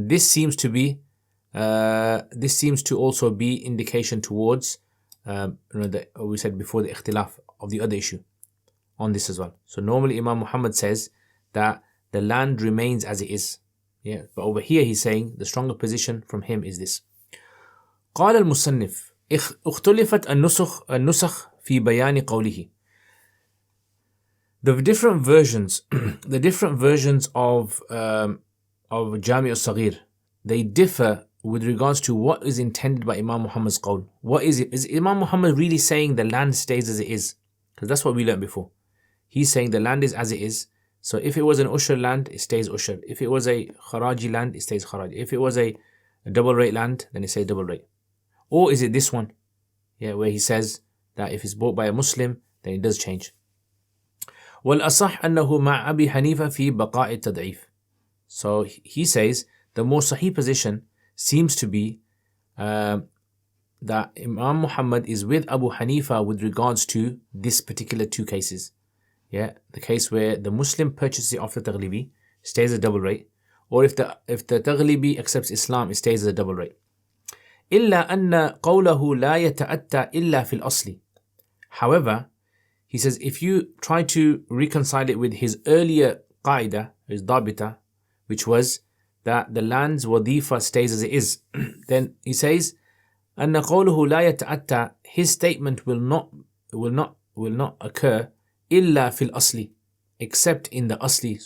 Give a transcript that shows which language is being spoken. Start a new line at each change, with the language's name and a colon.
English: And this seems to also be indication towards we said before, the ikhtilaf of the other issue on this as well. So normally Imam Muhammad says that the land remains as it is. Yeah, but over here he's saying the stronger position from him is this.
Arabic: قال المصنف اختلفت النسخ في بيان قوله.
English: The different versions of Jami' al-Saghir, they differ with regards to what is intended by Imam Muhammad's qawl. What is it? Is Imam Muhammad really saying the land stays as it is? Because that's what we learned before. He's saying the land is as it is, So if it was an Ushr land, it stays Ushr. If it was a Kharaji land, it stays Kharaji. If it was a double rate land, then it stays double rate. Or is it this one? Yeah, where he says that if it's bought by a Muslim, then it does change.
Arabic: وَالْأَصَحْ أَنَّهُ مَعْ أَبِي حَنِيفَ فِي بَقَاءِ التَّضْعِيفِ.
English: So he says the more sahih position seems to be that Imam Muhammad is with Abu Hanifa with regards to this particular two cases. Yeah, the case where the Muslim purchases it off the Taglibi, stays a double rate, or if the Taglibi accepts Islam, it stays as a double rate.
Arabic: إلا أن قوله لا يتأتى إلا في الأصل.
English: However, he says if you try to reconcile it with his earlier qaida, his dabita, which was that the land's wadifa stays as it is, then he says
Arabic: أن قوله لا يتأتى,
English: his statement will not occur
Arabic: إلا في الأصل,
English: except in the asli.